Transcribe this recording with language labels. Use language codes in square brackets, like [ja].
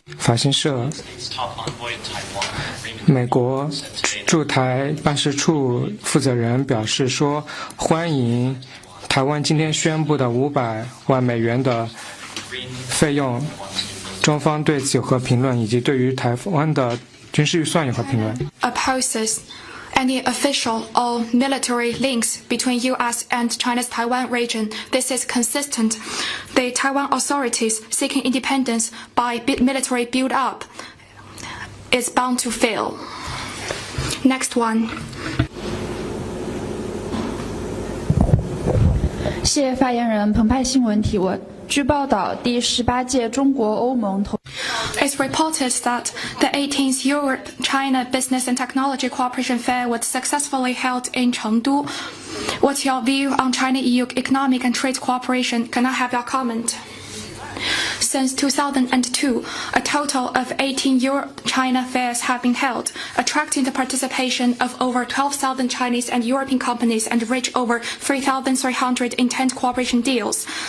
[zh] 法新社，美国驻台办事处负责人表示说，欢迎台湾今天宣布的500万美元的费用。中方对此有何评论，以及对于台湾的军事预算有何评论？ [en] Opposes any official or military links between U.S. and China's Taiwan region. This is consistent. The Taiwan authorities seeking independence by military build-up is bound to fail. Next one. [zh] 谢发言人澎湃新闻提问。据报道，第18届中国欧盟投 [en] It's reported that the 18th Europe-China Business and Technology Cooperation Fair was successfully held in Chengdu. What's your view on China-EU economic and trade cooperation? Can I have your comment? Since 2002, a total of 18 Euro-China fairs have been held, attracting the participation of over 12,000 Chinese and European companies and reach over 3,300 intent cooperation deals.